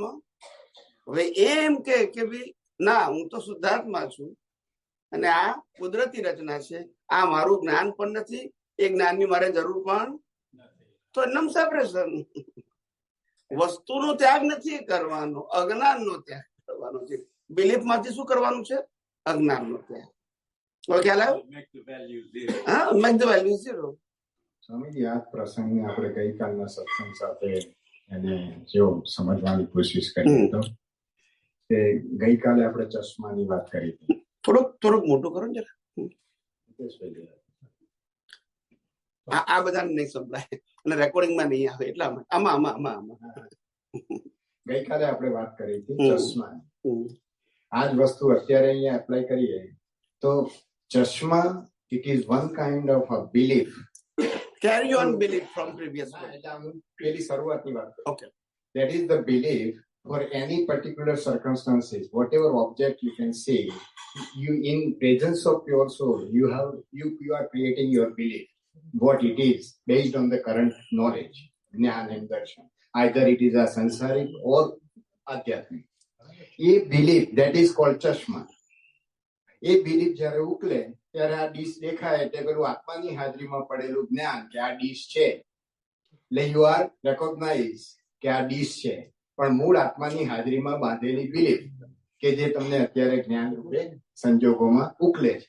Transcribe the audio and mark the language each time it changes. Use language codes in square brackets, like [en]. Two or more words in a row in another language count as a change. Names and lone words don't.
[gu] હવે એમ કે ભાઈ ના, હું તો શુદ્ધાત્મા છું અને આ કુદરતી રચના છે, આ મારું જ્ઞાન પણ નથી, એ જ્ઞાનની મારે જરૂર પણ, તો નમ સેપરેશન. વસ્તુનો ત્યાગ નથી કરવાનો, અજ્ઞાનનો ત્યાગ. કરવાનો છે, બિલીફ માંથી શું કરવાનું છે? અજ્ઞાનનો ત્યાગ. ખ્યાલ આવ્યો? [en] Make the value zero. હા, make the value zero. [gu] સ્વામીજી, આ પ્રસંગને આપણે ગઈકાલના સત્સંગ સાથે એને જો સમજવાની કોશિશ કરી તો કે ગઈકાલે આપણે ચશ્માની વાત કરી હતી. થોડુંક મોટું કરો ને જરા. આ બધાને નહીં સંભળાય અને રેકોર્ડિંગમાં નહીં આવે એટલા માટે આમાં ગઈકાલે આપણે વાત કરી હતી ચશ્માની. આ જ વસ્તુ અત્યારે અહીંયા એપ્લાય કરીએ તો ચશ્મા [en] it is one kind of a belief. carry on belief from previous one. [gu] પેલી શરૂઆતની વાત. [en] Okay. That is the belief for any particular circumstances, whatever object you can see, you in presence of your soul, you are creating your belief, what it is based on the current knowledge, jnana and darshan. Either it is a sansaric or adhyatmic. A belief that is called chashma. [gu] એ બિલીફ જયારે ઉકલે ત્યારે આ ડીશ દેખાય એટલે પેલું આત્માની હાજરીમાં પડેલું જ્ઞાન કે આ ડીશ છે એટલે [en] you are recognize [gu] કે આ ડીશ છે, પણ મૂળ આત્માની હાજરીમાં બાંધેલી બિલીફ કે જે તમને અત્યારે જ્ઞાન રૂપે સંજોગોમાં ઉકલે છે.